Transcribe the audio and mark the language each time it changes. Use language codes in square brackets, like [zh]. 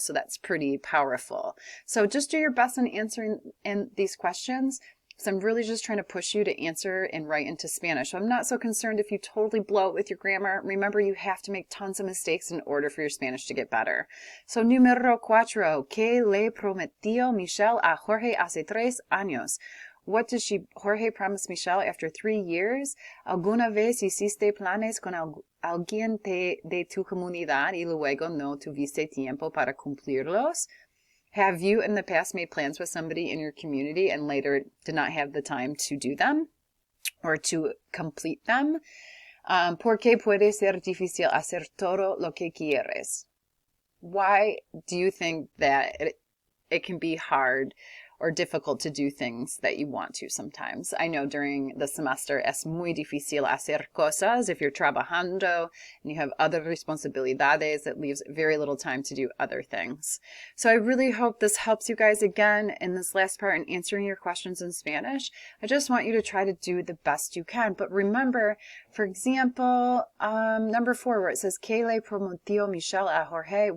[en] So that's pretty powerful. So just do your best in answering these questions. So I'm really just trying to push you to answer and write into Spanish. So I'm not so concerned if you totally blow it with your grammar. Remember, you have to make tons of mistakes in order for your Spanish to get better. [es] So número cuatro, ¿qué le prometió Michelle a Jorge hace 3 años? [en] What did Jorge promise Michelle after 3 years? [es] ¿Alguna vez hiciste planes con alguien de tu comunidad y luego no tuviste tiempo para cumplirlos? [en] Have you in the past made plans with somebody in your community and later did not have the time to do them or to complete them? [es] ¿Por qué puede ser difícil hacer todo lo que quieres? [en] Why do you think that it can be hard or difficult to do things that you want to sometimes? I know during the semester [es] es muy difícil hacer cosas. [en] If you're trabajando and you have other responsabilidades, it leaves very little time to do other things. So I really hope this helps you guys again in this last part in answering your questions in Spanish. I just want you to try to do the best you can. But remember, for example, number 4, where it says, [es] ¿Qué le prometió Michelle a Jorge?